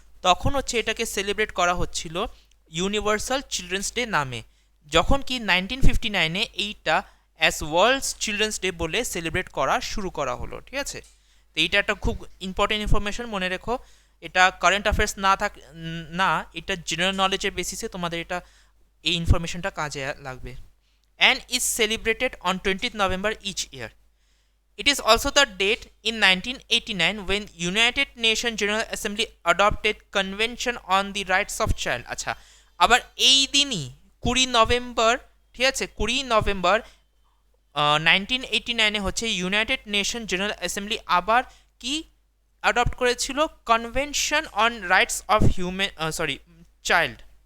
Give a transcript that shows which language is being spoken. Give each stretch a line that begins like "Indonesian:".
Bangla: তখন হচ্ছে এটাকে সেলিব্রেট করা হচ্ছিল ইউনিভার্সাল চিলড্রেন্স ডে নামে, যখন কি 1959-এ এইটা অ্যাজ ওয়ার্ল্ডস চিলড্রেন্স ডে বলে সেলিব্রেট করা শুরু করা হলো, ঠিক আছে। তো এইটা একটা খুব ইম্পর্টেন্ট ইনফরমেশন, মনে রেখো। এটা কারেন্ট অ্যাফেয়ার্স না, এটা জেনারেল নলেজের বেসিসে তোমাদের এটা এই ইনফরমেশনটা কাজে লাগবে।
English: And is celebrated on 20th November each year. It is also the date in 1989 when United Nations General Assembly adopted Convention on the Rights of Child.
Bangla: আচ্ছা, আবার এই দিনই 20 নভেম্বর, ঠিক আছে, 20 নভেম্বর 1989-এ হচ্ছে ইউনাইটেড নেশন জেনারেল অ্যাসেম্বলি আবার কি adopt করেছিল, convention on rights of child.